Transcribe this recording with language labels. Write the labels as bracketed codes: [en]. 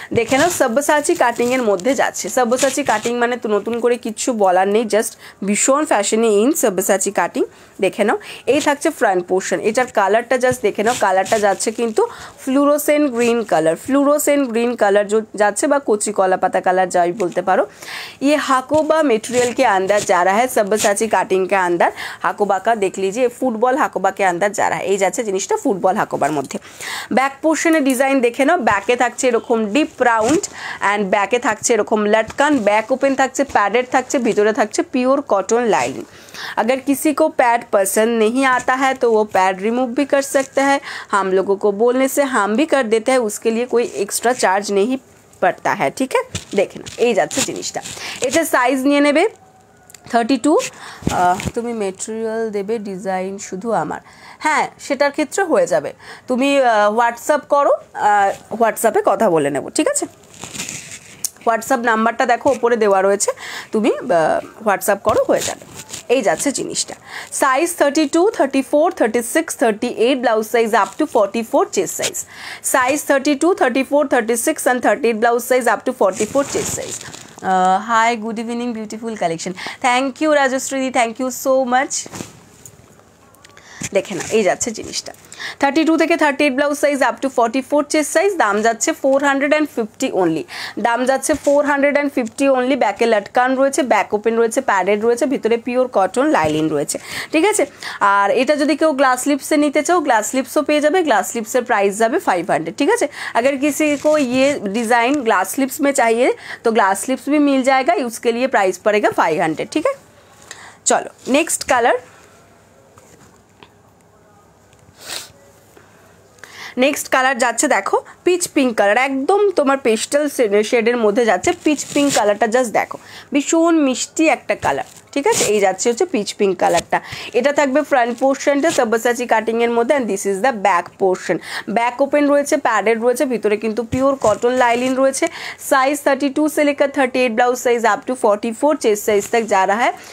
[bn] দেখে নাও সব্যসাচী কাটিংয়ের মধ্যে যাচ্ছে। সব্যসাচী কাটিং মানে তো নতুন করে কিচ্ছু বলার নেই, জাস্ট ভীষণ ফ্যাশনে ইন সব্যসাচী কাটিং। দেখে নাও এই থাকছে ফ্রন্ট পোর্শন, এটার কালারটা জাস্ট দেখে নাও, কালারটা যাচ্ছে কিন্তু fluorescent green colour, fluorescent green colour যাচ্ছে বা কচি কলা पाता कलर जाई बोलते पारो। [hi] ये हाकोबा मटेरियल के अंदर जा रहा है, सब्यसाची काटिंग के अंदर हाकोबा का देख लीजिए, फुटबल हाकोबा के अंदर जा रहा है। [bn] এই যাচ্ছে জিনিসটা ফুটবল হাকোবার মধ্যে। ব্যাক পোর্শনের ডিজাইন দেখে নাও, ব্যাকে থাকছে এরকম ডিপ রাউন্ড অ্যান্ড ব্যাকে থাকছে এরকম লটকান, ব্যাক ওপেন থাকছে, প্যাডেড থাকছে, ভিতরে থাকছে পিওর कॉटन लाइनिंग। [hi] अगर किसी को पैड पसंद नहीं आता है तो वो पैड रिमूव भी कर सकते हैं, हम लोगों को बोलने से हम भी कर देते हैं, उसके लिए कोई एक्स्ट्रा चार्ज नहीं पड़ता है, ठीक है। [bn] देखना এই যাচ্ছে জিনিসটা, এটা সাইজ নিয়ে নেবে 32। তুমি মেটেরিয়াল দেবে ডিজাইন শুধু আমার, হ্যাঁ সেটার ক্ষেত্রে হয়ে যাবে, তুমি হোয়াটসঅ্যাপ করো, হোয়াটসঅ্যাপে কথা বলে নেব, ঠিক আছে। হোয়াটসঅ্যাপ নাম্বারটা দেখো ওপরে দেওয়া রয়েছে, তুমি হোয়াটসঅ্যাপ করো, হয়ে যাবে। এই যাচ্ছে জিনিসটা, size 32, 34, 36, 38 blouse size up to 44 chest size, size 32, 34, 36 and 38 blouse size up to 44 chest size. [en] Hi good evening, beautiful collection, thank you Rajshree, thank you so much. [bn] দেখে না এই যাচ্ছে জিনিসটা 32 থেকে 38 blouse size up to 44 chest size, দাম যাচ্ছে 450 only, দাম যাচ্ছে 450 অনলি। ব্যাকে লটকান রয়েছে, ব্যাক ওপেন রয়েছে, প্যাডেড রয়েছে, ভিতরে পিওর কটন লাইলিন রয়েছে, ঠিক আছে। আর এটা যদি কেউ গ্লাস স্লিপসে নিতে চাও গ্লাস স্লিপসও পেয়ে যাবে, গ্লাस स्लिप्सের प्राइस যাবে 500, [hi] ठीक है। अगर किसी को ये डिज़ाइन ग्लास स्लिप्स में चाहिए तो ग्लास स्लिप्स भी मिल जाएगा, उसके लिए प्राइस पड़ेगा 500, ठीक है। चलो नेक्स्ट कलर, [bn] নেক্সট কালার যাচ্ছে দেখো পিচ পিঙ্ক কালার, একদম তোমার পেস্টাল শেডের মধ্যে যাচ্ছে পিচ পিঙ্ক কালারটা, জাস্ট দেখো ভীষণ মিষ্টি একটা কালার, ঠিক আছে। এই যাচ্ছে হচ্ছে পিচ পিঙ্ক কালারটা। এটা থাকবে ফ্রন্ট পোর্শনটা সাব্বাসাচি কাটিংয়ের মধ্যে, [en] And this is the back portion. [bn] Back open রয়েছে, প্যাডেড রয়েছে, ভিতরে কিন্তু পিওর কটন लाइलिन রয়েছে। [hi] साइज 32 से लेकर 38 blouse size up to 44 chest size तक जा रहा है।